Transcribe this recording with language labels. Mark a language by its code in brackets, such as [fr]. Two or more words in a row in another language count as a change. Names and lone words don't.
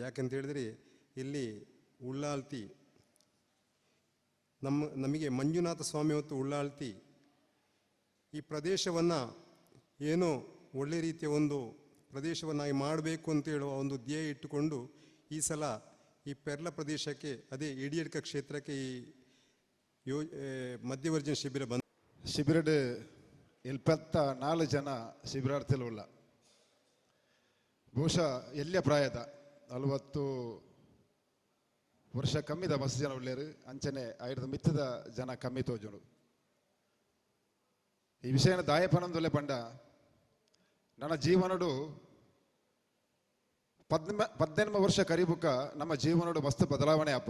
[kn] ಯಾಕಂತ ಹೇಳಿದರೆ ಇಲ್ಲಿ ಉಳ್ಳಾಲ್ತಿ ನಮಗೆ ಮಂಜುನಾಥ ಸ್ವಾಮಿ ಮತ್ತು ಉಳ್ಳಾಲ್ತಿ ಈ ಪ್ರದೇಶವನ್ನು ಏನೋ ಒಳ್ಳೆ ರೀತಿಯ ಒಂದು ಪ್ರದೇಶವನ್ನಾಗಿ ಮಾಡಬೇಕು ಅಂತ ಹೇಳುವ ಒಂದು ಧ್ಯೇಯ ಇಟ್ಟುಕೊಂಡು ಈ ಸಲ ಈ ಪೆರ್ಲ ಪ್ರದೇಶಕ್ಕೆ, ಅದೇ ಇಡಿಯಡ್ಕ ಕ್ಷೇತ್ರಕ್ಕೆ ಈ ಮಧ್ಯವರ್ಜನ ಶಿಬಿರ ಬಂದ. [tcy] ಶಿಬಿರಡ್ 74 ಜನ ಶಿಬಿರಾರ್ಥಿಗಳು ಉಳ್ಳ. ಬಹುಶಃ ಎಲ್ಲಿಯ ಪ್ರಾಯದ 40 ವರ್ಷ ಕಮ್ಮಿದ ಮಸ್ತ್ ಜನ ಉಳ್ಳೇರು. ಅಂಚನೆ ಐದು ಮಿತ್ತದ ಜನ ಕಮ್ಮಿ ತೋಜುಡು. ಈ ವಿಷಯನ ದಾಯಪನಂದೊಲೆ ಪಂಡ ನನ್ನ ಜೀವನಡು 18 ವರ್ಷ ಕರಿಬುಕ್ಕ ನಮ್ಮ ಜೀವನಡು ಮಸ್ತ್ ಬದಲಾವಣೆ ಅಪ್ಪ.